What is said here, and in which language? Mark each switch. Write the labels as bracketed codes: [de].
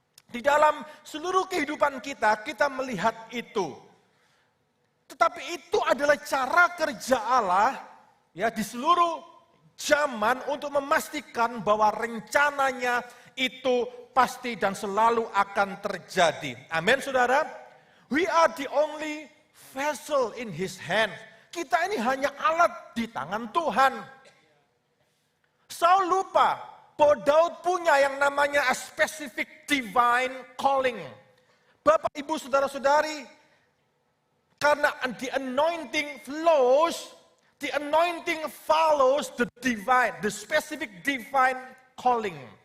[id] Di dalam seluruh kehidupan kita melihat itu. Tetapi itu adalah cara kerja Allah, ya, di seluruh zaman untuk memastikan bahwa rencananya itu pasti dan selalu akan terjadi. Amin, saudara. [en] We are the only vessel in his hand. [id] Kita ini hanya alat di tangan Tuhan. Saul lupa bahwa Daud punya yang namanya [en] a specific divine calling. [id] Bapak, Ibu, saudara-saudari, karena [en] the anointing follows the divine, the specific divine calling.